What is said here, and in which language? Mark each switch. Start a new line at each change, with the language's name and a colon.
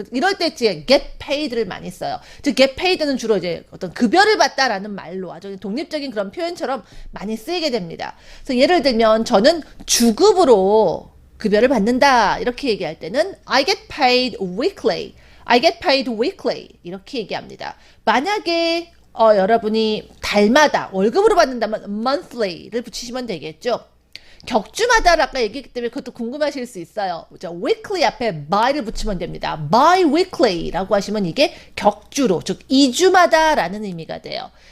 Korean: 이럴 때 이제 get paid를 많이 써요. 즉 get paid는 주로 이제 어떤 급여를 받다라는 말로 아주 독립적인 그런 표현처럼 많이 쓰이게 됩니다. 그래서 예를 들면 저는 주급으로 급여를 받는다 이렇게 얘기할 때는
English: I get paid weekly. I get paid weekly
Korean: 이렇게 얘기합니다. 만약에 여러분이 달마다 월급으로 받는다면 monthly를 붙이시면 되겠죠. 격주마다 아까 얘기했기 때문에 그것도 궁금하실 수 있어요. weekly 앞에 by를 붙이면 됩니다. bi-weekly라고 하시면 이게 격주로, 즉 2주마다라는 의미가 돼요.